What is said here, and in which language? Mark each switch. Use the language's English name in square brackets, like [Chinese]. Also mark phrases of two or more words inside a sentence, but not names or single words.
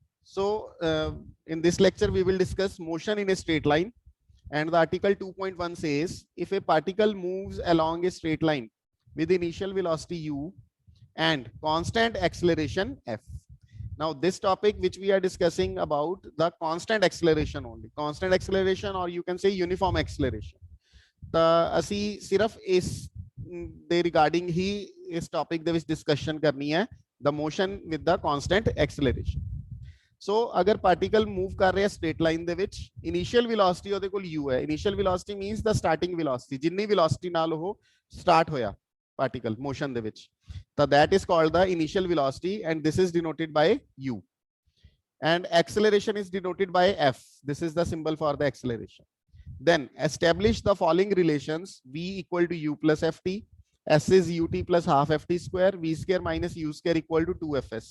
[English] So in this lecture we will discuss motion in a straight line, and the article 2.1 says if a particle moves along a straight line with initial velocity u and constant acceleration f. Now this topic which we are discussing about the constant acceleration only, constant acceleration, or you can say uniform acceleration. [Punjabi] The ਅਸੀਂ ਸਿਰਫ ਇਸ ਦੇ ਰਿਗਾਰਡਿੰਗ ਹੀ ਇਸ ਟੌਪਿਕ ਦੇ ਵਿੱਚ ਡਿਸਕਸ਼ਨ ਕਰਨੀ ਹੈ, [English] the motion with the constant acceleration. So अगर particle move [Hindi] कर रहे हैं [English] straight line [Punjabi] ਦੇ ਵਿੱਚ, [English] initial velocity [Punjabi] ਉਹਦੇ ਕੋਲ [English] u है. Initial velocity means the starting velocity, ਜਿੰਨੀ velocity [Punjabi] ਨਾਲ ਉਹ [English] start ਹੋਇਆ particle motion [Punjabi] ਦੇ ਵਿੱਚ, [English] so that is called the initial velocity, and this is denoted by u. And acceleration is denoted by f. This is the symbol for the acceleration. Then establish the following relations: v equal to u plus ft, s is ut plus half ft square, v square minus u square equal to 2fs.